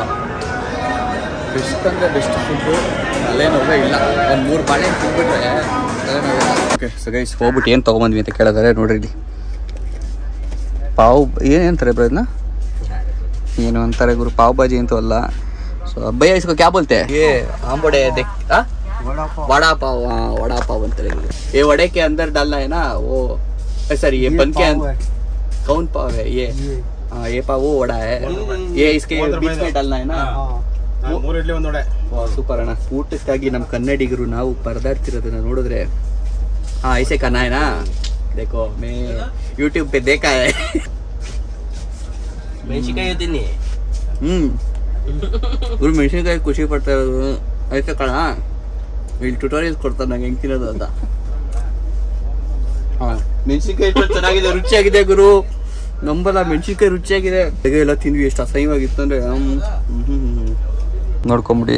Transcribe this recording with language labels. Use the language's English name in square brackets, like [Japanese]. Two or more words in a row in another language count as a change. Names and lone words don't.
[Kannada] ಬೆಸ್ಟ್ ಅಂದರೆ [English] best food. [Kannada] ತಲೆನೋವೇ ಇಲ್ಲ. ಒಂದು 3 ಬಾಳೆಹಣ್ಣು ತಿನ್ಬಿಟ್ರೆ ತಲೆನೋವಿಲ್ಲ. [English] okay so guys [Kannada] ಹೋಗ್ಬಿಟ್ಟು ಏನು ತೊಗೊಂಬಂದ್ವಿ ಅಂತ ಕೇಳಿದಾರೆ ನೋಡ್ರಿ. ಇಲ್ಲಿ ಪಾವ್ ಏನಂತಾರೆ ಬ್ರೋ ಇದನ್ನ, ಏನು ಅಂತಾರೆ ಗುರು, ಪಾವ್ ಬಾಜಿ ಅಂತೂ ಅಲ್ಲ. [Hindi] ಸೊ ಭಯ್ಯ इसको क्या बोलते हैं? ये आंबोड़े वड़ा पाव. हाँ वड़ा पाव अंತಾರೆ. ये वड़े के अंदर डालना है ना वो, सर ये बन के कौन पाव है ये? हाँ ये पाव वो वड़ा है. ये इसके बीच में डालना है ना. [Kannada] ಸೂಪರ್ ಅಣ್ಣ. ಊಟಕ್ಕಾಗಿ ನಮ್ಮ ಕನ್ನಡಿಗರು ನಾವು ಪರದಾಡ್ತಿರೋದನ್ನ ನೋಡಿದ್ರೆ [Hindi] हाँ ऐसे करना है ना. देखो मैं यूट्यूब पे देखा है. [Kannada] ಮೆಣಸಿನಕಾಯಿ ತಿನ್ನಿ. ಇವ್ರು ಮೆಣಸಿನಕಾಯಿ ಖುಷಿ ಪಡ್ತಾ ಇರೋದು ಐತೆ ಕಣ. ಇಲ್ಲಿ ಟ್ಯುಟೋರಿಯಲ್ಸ್ ಕೊಡ್ತಾರೆ ನಂಗೆ ಹೆಂಗೆ ತಿನ್ನೋದು ಅಂತ. ಹಾಂ ಮೆಣಸಿನಕಾಯಿ ಎಷ್ಟು ಚೆನ್ನಾಗಿದೆ, ರುಚಿಯಾಗಿದೆ ಗುರು. ನಂಬಲ್ಲ, ಮೆಣಸಿನಕಾಯಿ ರುಚಿಯಾಗಿದೆ. ಬೇಗ ಎಲ್ಲ ತಿಂದ್ವಿ. ಎಷ್ಟು ಅಸಹ್ಯವಾಗಿತ್ತು ಅಂದರೆ ನೋಡ್ಕೊಂಬಿಡಿ.